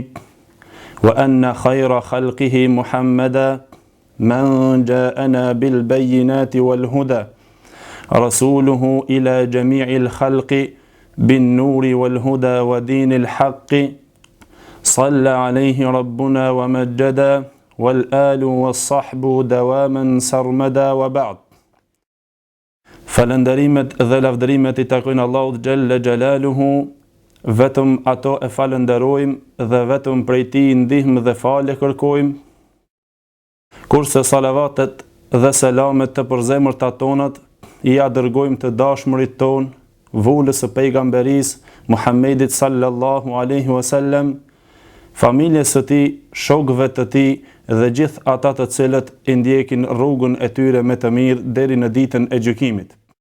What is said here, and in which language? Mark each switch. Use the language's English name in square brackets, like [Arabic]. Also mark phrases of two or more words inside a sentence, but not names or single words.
[Arabic] وأن خير خلقه محمدا من جاءنا بالبينات والهدى رسوله إلى جميع الخلق بالنور والهدى ودين الحق. صلى عليه ربنا ومجدا والآل والصحب دواما سرمدا. وبعد. [Albanian] Falënderimet dhe lavdërimet I takojnë Allahut [Arabic] جل جلاله, [Albanian] vetëm ato e falënderojmë dhe vetëm prej Tij ndihmë dhe falë kërkojmë. Kurse salavatet dhe selamet të përzemërta tonat I dërgojmë të dashmurit ton, vullës së pejgamberisë Muhammedit [Arabic] صلى الله عليه وسلم, [Albanian] familjes së tij, shokëve të tij dhe gjithë ata të cilët I ndjekin rrugën e tyre me të mirë deri në ditën e gjykimit.